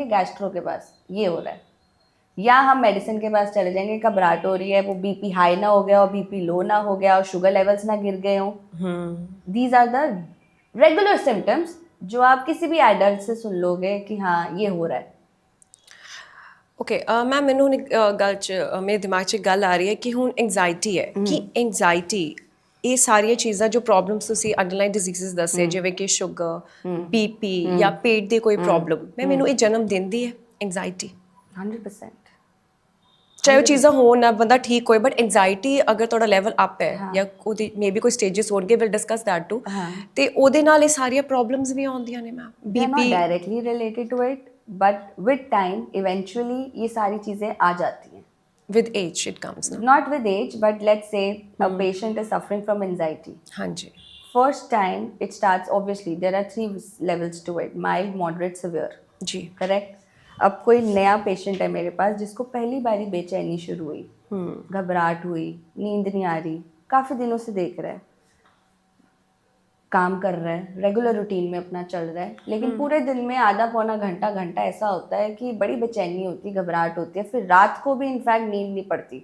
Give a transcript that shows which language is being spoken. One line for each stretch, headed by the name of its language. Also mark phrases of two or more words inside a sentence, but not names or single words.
Hindi: गैस्ट्रो के पास, ये हो रहा है। या हम मेडिसिन के पास चले जाएंगे, घबराहट हो रही है, वो बीपी हाई ना हो गया और बीपी लो ना हो गया और शुगर लेवल्स ना गिर गए हों।
English: these are the regular symptoms
Hindi: जो आप किसी भी एडल्ट से सुन लोगे कि हाँ ये हो रहा है।
English: okay ma'am
Punjabi: ਮੈਨੂੰ ਹੁਣ ਇੱਕ ਗੱਲ 'ਚ ਮੇਰੇ ਦਿਮਾਗ 'ਚ ਇੱਕ ਗੱਲ ਆ ਰਹੀ ਹੈ ਕਿ ਹੁਣ ਐਂਗਜ਼ਾਇਟੀ ਹੈ ਕਿ ਐਂਗਜ਼ਾਇਟੀ ਇਹ ਸਾਰੀਆਂ ਚੀਜ਼ਾਂ ਜੋ ਪ੍ਰੋਬਲਮਸ ਤੁਸੀਂ
English: underlying diseases
Punjabi: ਦੱਸੇ ਜਿਵੇਂ ਕਿ ਸ਼ੂਗਰ, ਬੀਪੀ ਜਾਂ ਪੇਟ ਦੀ ਕੋਈ ਪ੍ਰੋਬਲਮ, ਮੈਨੂੰ ਇਹ ਜਨਮ ਦਿੰਦੀ ਹੈ ਐਂਗਜ਼ਾਇਟੀ? 100%। ਚਾਹੇ ਉਹ ਚੀਜ਼ਾਂ ਹੋਣ ਨਾ ਬੰਦਾ ਠੀਕ ਹੋਏ, ਬਟ ਐਂਗਜ਼ਾਇਟੀ ਅਗਰ ਤੁਹਾਡਾ
English: level up
Punjabi: ਹੈ ਜਾਂ ਉਹਦੀ ਮੇਬੀ ਕੋਈ ਸਟੇजेस ਹੋਣਗੇ,
English: will discuss that too,
Punjabi: ਤੇ ਉਹਦੇ ਨਾਲ ਇਹ ਸਾਰੀਆਂ ਪ੍ਰੋਬਲਮਸ ਵੀ ਆਉਂਦੀਆਂ ਨੇ ਮੈਮ।
English: They are not directly related to it, but with time eventually
Hindi: ये सारी चीज़ें आ जाती हैं।
English: with age it comes ना? Not with age, but let's say a patient is suffering from anxiety.
Hindi: हाँ जी।
English: First time it starts, obviously there are 3 levels to it: mild, moderate, severe.
Hindi: जी।
English: Correct?
Hindi: अब कोई नया पेशेंट है मेरे पास जिसको पहली बारी बेचैनी शुरू हुई, घबराहट हुई, नींद नहीं आ रही, काफ़ी दिनों से देख रहा है, काम कर रहा है,
English: regular routine
Hindi: में अपना चल रहा है, लेकिन पूरे दिन में आधा पौना घंटा घंटा ऐसा होता है कि बड़ी बेचैनी होती है, घबराहट होती है, फिर रात को भी इनफैक्ट नींद नहीं पड़ती।